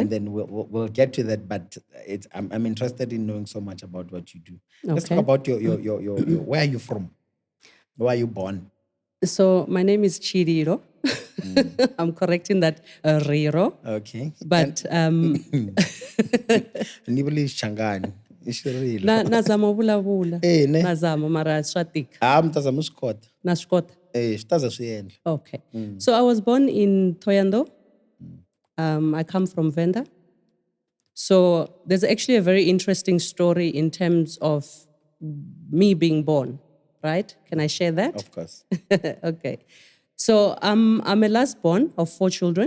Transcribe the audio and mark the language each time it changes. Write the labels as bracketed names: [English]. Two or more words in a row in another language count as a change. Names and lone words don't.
[English] and then we'll get to that. But I'm interested in knowing so much about what you do. Let's talk Okay. about your where are you from? Where are you born? So my name is Chiriro. I'm correcting that Riro. Okay. But [Tsonga] Nibuli Shangani. Ishirilo. nazama vulavula. Eh, ne? Nazama mara swa tika. Mtazama swi kota. Na swi kota. Swi ta za swi endla. [English] Okay. So I was born in Thohoyandou. I come from Venda. So there's actually a very interesting story in terms of me being born, right? Can I share that? Of course. Okay. So I'm a last born of 4 children.